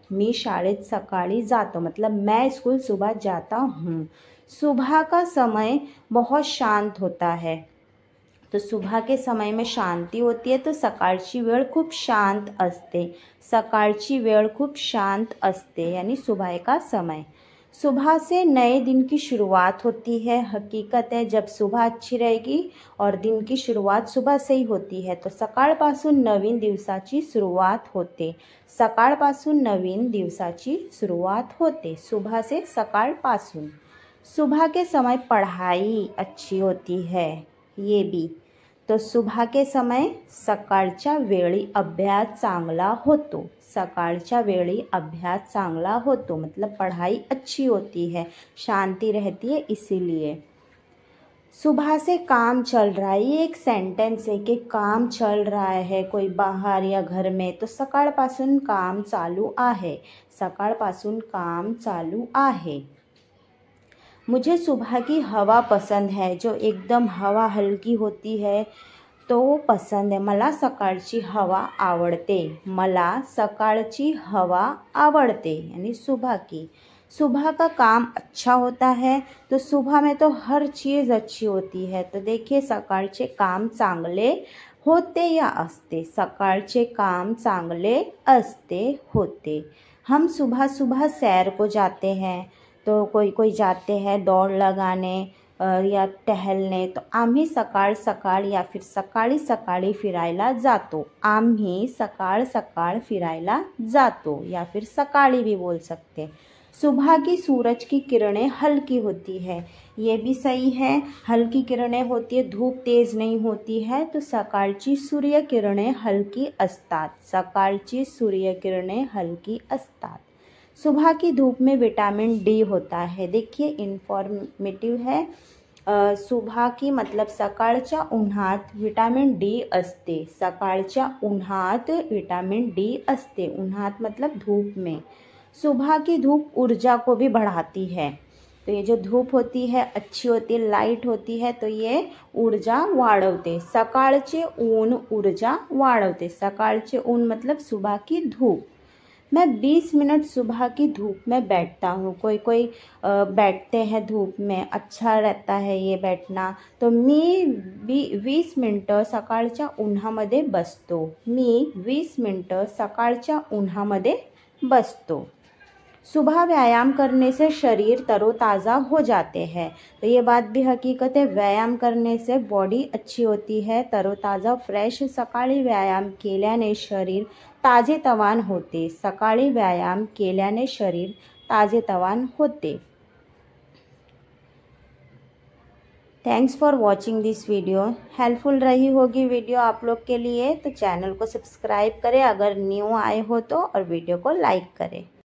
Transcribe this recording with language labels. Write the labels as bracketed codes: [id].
[mr] मी शाळेत सकाळी जातो [hi] मतलब मैं स्कूल सुबह जाता हूँ। सुबह का समय बहुत शांत होता है। तो सुबह के समय में शांति होती है। [mr] तो सकाळची वेळ खूप शांत असते। सकाळची वेळ खूप शांत असते [hi] यानी सुबह का समय। सुबह से नए दिन की शुरुआत होती है। हकीकत है जब सुबह अच्छी रहेगी और दिन की शुरुआत सुबह से ही होती है तो [mr] सकाळपासून नवीन दिवसाची सुरुवात होते। सकाळपासून नवीन दिवसाची सुरुवात होते। [hi] सुबह से सकाळपासून। सुबह के समय पढ़ाई अच्छी होती है। ये भी तो सुबह के समय [mr] सकाळच्या वेळी अभ्यास चांगला होतो। सकाळच्या वेळी अभ्यास चांगला होतो [hi] मतलब पढ़ाई अच्छी होती है, शांति रहती है इसीलिए। सुबह से काम चल रहा है। ये एक सेंटेंस है कि काम चल रहा है कोई बाहर या घर में। [mr] तो सकाळपासून काम चालू आहे। सकाळपासून काम चालू आहे। [hi] मुझे सुबह की हवा पसंद है। जो एकदम हवा हल्की होती है तो पसंद है। [mr] मला सकाळची हवा आवडते। मला सकाळची हवा आवडते [hi] यानी सुबह की। सुबह का काम अच्छा होता है। तो सुबह में तो हर चीज़ अच्छी होती है। तो देखिए [mr] सकाळचे काम चांगले होते या असते। सकाळचे काम चांगले असते होते। [hi] हम सुबह सुबह सैर को जाते हैं। तो कोई जाते हैं दौड़ लगाने या टहलने। [mr] तो आम्ही सकाळ सकाळ [hi] या फिर [mr] सकाळी सकाळी फिरायला जातो। आम्ही सकाळ सकाळ फिरायला जातो [hi] या फिर सकाळी भी बोल सकते। सुबह की सूरज की किरणें हल्की होती है। ये भी सही है। हल्की किरणें होती है, धूप तेज नहीं होती है। [mr] तो सकाळची सूर्य किरणें हल्की असतात। सकाळची सूर्य किरणें हल्की असतात। [hi] सुबह की धूप में विटामिन डी होता है। देखिए इन्फॉर्मेटिव है। सुबह की मतलब [mr] सकाळच्या उन्हात विटामिन डी असते। सकाळच्या उन्हात विटामिन डी असते। [hi] उन्हात मतलब धूप में। सुबह की धूप ऊर्जा को भी बढ़ाती है। तो ये जो धूप होती है अच्छी होती है, लाइट होती है तो ये [mr] ऊर्जा वाढवते। सकाळचे ऊन ऊर्जा वाढवते। सकाळचे ऊन [hi] मतलब सुबह की धूप। मैं 20 मिनट सुबह की धूप में बैठता हूँ। कोई बैठते हैं धूप में, अच्छा रहता है ये बैठना। [mr] तो मी 20 मिनटं सकाळच्या उन्हामध्ये बसतो। मी 20 मिनटं सकाळच्या उन्हामध्ये बसतो। [hi] सुबह व्यायाम करने से शरीर तरोताज़ा हो जाते हैं। तो ये बात भी हकीकत है। व्यायाम करने से बॉडी अच्छी होती है, तरोताज़ा फ्रेश। [mr] सकाळी व्यायाम केल्याने शरीर ताजेतवान होते। सकाळी व्यायाम केल्याने शरीर ताजेतवान होते। [en] Thanks for watching this video. [hi] Helpful रही होगी वीडियो आप लोग के लिए। तो चैनल को सब्सक्राइब करें अगर न्यू आए हो तो, और वीडियो को लाइक करें।